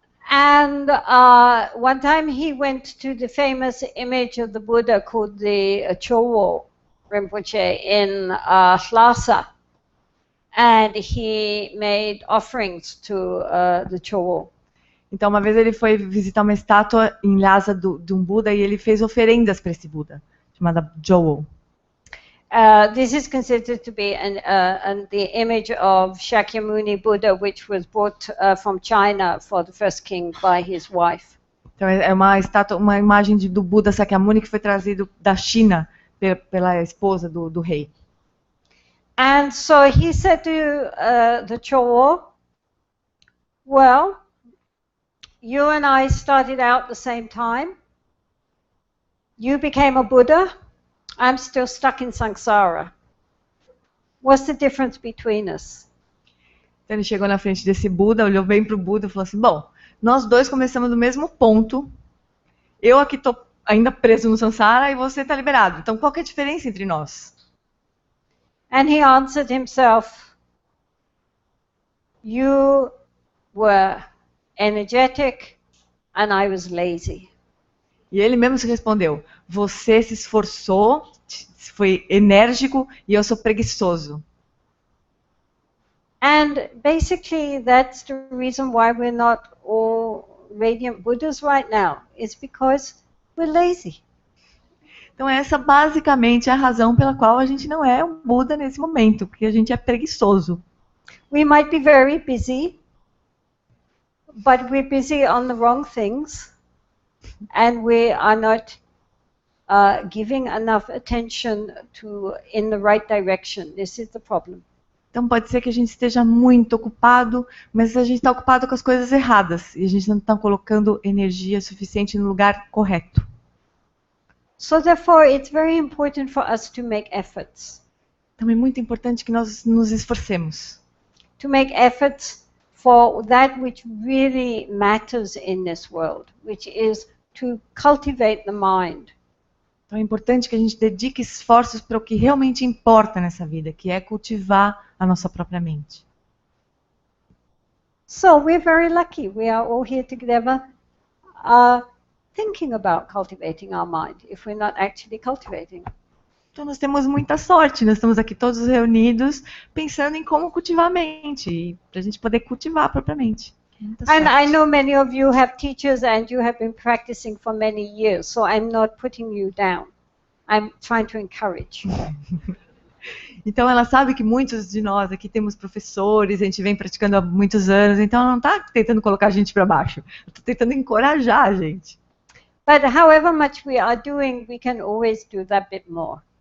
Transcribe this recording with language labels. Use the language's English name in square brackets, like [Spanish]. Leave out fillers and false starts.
[English] And one time he went to the famous image of the Buddha called the Chowo Rinpoche in Lhasa, and he made offerings to the Chowo. [Portuguese] Então, uma vez ele foi visitar uma estátua em Lhasa de um Buda e ele fez oferendas para esse Buda, chamada Chowo. [English] This is considered to be the image of Shakyamuni Buddha, which was brought from China for the first king by his wife. [Portuguese] Então é uma estátua, uma imagem do Buda Shakyamuni que foi trazido da China pela esposa do rei. [English] And so he said to the Chowo, well, you and I started out the same time. You became a Buddha. I'm still stuck in samsara. What's the difference between us? [Portuguese] Então ele chegou na frente desse Buda, olhou bem para o Buda e falou assim, bom, nós dois começamos do mesmo ponto, eu aqui estou ainda preso no samsara e você está liberado. Então qual que é a diferença entre nós? [English] And he answered himself, you were energetic and I was lazy. [Portuguese] E ele mesmo se respondeu, você se esforçou, foi enérgico e eu sou preguiçoso. [English] And basically that's the reason why we're not all radiant Buddhas right now. It's because we're lazy. [Portuguese] Então essa basicamente é a razão pela qual a gente não é um Buda nesse momento, porque a gente é preguiçoso. [English] We might be very busy, but we're busy on the wrong things. And we are not giving enough attention in the right direction. This is the problem. [Portuguese] Então pode ser que a gente esteja muito ocupado, mas a gente está ocupado com as coisas erradas e a gente não está colocando energia suficiente no lugar correto. [English] So therefore, it's very important for us to make efforts. [Portuguese] Então é muito importante que nós nos esforcemos. [English] To make efforts for that which really matters in this world, which is to cultivate the mind. [Portuguese] Então é importante que a gente dedique esforços para o que realmente importa nessa vida, que é cultivar a nossa própria mente. [English] So we're very lucky. We are all here together are thinking about cultivating our mind if we're not actually cultivating. [Portuguese] Então nós temos muita sorte, nós estamos aqui todos reunidos pensando em como cultivar a mente, para a gente poder cultivar propriamente. [English] And I know many of you have teachers and you have been practicing for many years, so I'm not putting you down. I'm trying to encourage. [Portuguese] Então ela sabe que muitos de nós aqui temos professores, a gente vem praticando há muitos anos, então ela não está tentando colocar a gente para baixo, ela está tentando encorajar a gente. [English] But however much we are doing, we can always do that bit more.